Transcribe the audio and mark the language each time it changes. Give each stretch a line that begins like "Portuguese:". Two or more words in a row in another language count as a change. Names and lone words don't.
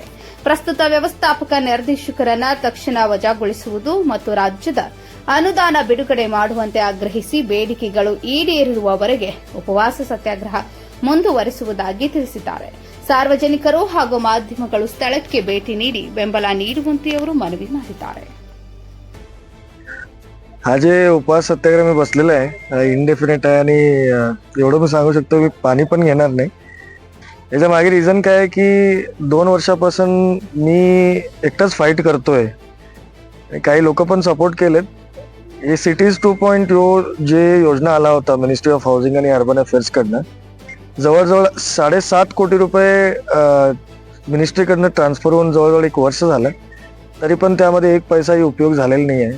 Kannada: ಪ್ರಸ್ತುತ ವ್ಯವಸ್ಥಾಪಕ ನಿರ್ದೇಶಕರನ್ನು ತಕ್ಷಣ ವಜಾಗೊಳಿಸುವುದು ಮತ್ತು ರಾಜ್ಯದ ಅನುದಾನ ಬಿಡುಗಡೆ ಮಾಡುವಂತೆ ಆಗ್ರಹಿಸಿ ಬೇಡಿಕೆಗಳು ಈಡೇರಿರುವವರೆಗೆ ಉಪವಾಸ ಸತ್ಯಾಗ್ರಹ ಮುಂದುವರಿಸುವುದಾಗಿ ತಿಳಿಸಿದ್ದಾರೆ. ಸಾರ್ವಜನಿಕರು ಹಾಗೂ ಮಾಧ್ಯಮಗಳು ಸ್ಥಳಕ್ಕೆ ಭೇಟಿ ನೀಡಿ ಬೆಂಬಲ ನೀಡುವಂತೆ ಅವರು ಮನವಿ ಮಾಡಿದ್ದಾರೆ.
Marathi: हा जे उपवास सत्याग्रह मी बसलेला आहे इनडेफिनेट आहे आणि एवढं मी सांगू शकतो की पाणी पण घेणार नाही. याच्या मागे रिझन काय आहे की 2 वर्षापासून मी एकटाच फाईट करतोय. काही लोक पण सपोर्ट केलेत. हे सिटीज 2.0 जे योजना आला होता
English: Ministry of Housing
Marathi: आणि
English: Urban Affairs
Marathi: कडनं जवळजवळ 7.5 कोटी रुपये मिनिस्ट्रीकडनं ट्रान्सफर होऊन जवळजवळ 1 वर्ष झालं, तरी पण त्यामध्ये 1 पैसाही उपयोग झालेला नाही आहे.